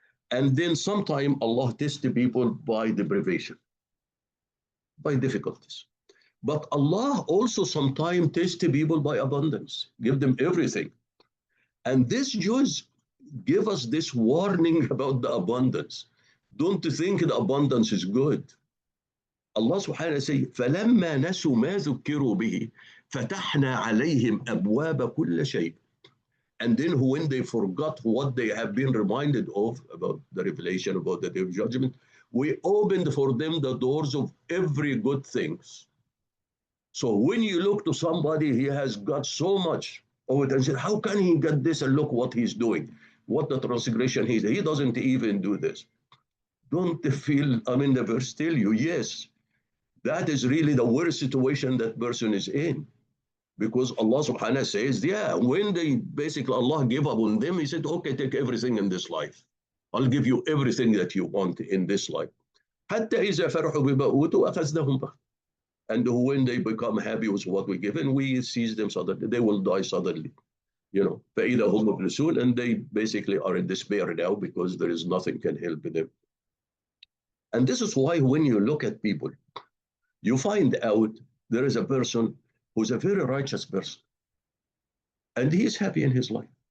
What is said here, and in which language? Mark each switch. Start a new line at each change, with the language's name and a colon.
English: And then sometime Allah tests the people by deprivation, by difficulties. But Allah also sometimes tests the people by abundance, give them everything. And this juz give us this warning about the abundance. Don't think the abundance is good. Allah subhanahu wa ta'ala says,
Arabic: فَلَمَّا نَسُوا مَا ذُكِّرُوا بِهِ فَتَحْنَا عَلَيْهِمْ أَبْوَابَ كُلِّ شَيْءٍ.
English: And then when they forgot what they have been reminded of, about the revelation, about the day of judgment, we opened for them the doors of every good things. So when you look to somebody, he has got so much of it and said, how can he get this? And look what he's doing, what the transgression he doesn't even do this. Don't feel, the verse tell you, yes, that is really the worst situation that person is in. Because Allah subhanahu wa ta'ala says, yeah, when they basically Allah gave up on them, He said, okay, take everything in this life. I'll give you everything that you want in this life.
Arabic: حتى إذا فرحوا بما أوتوا أخذناهم بغتة.
English: And when they become happy with what we give, and we seize them suddenly, they will die suddenly.
Arabic: فإذا هم مبلسون,
English: and they basically are in despair now because there is nothing can help them. And this is why when you look at people, you find out there is a person who's a very righteous person, and he is happy in his life.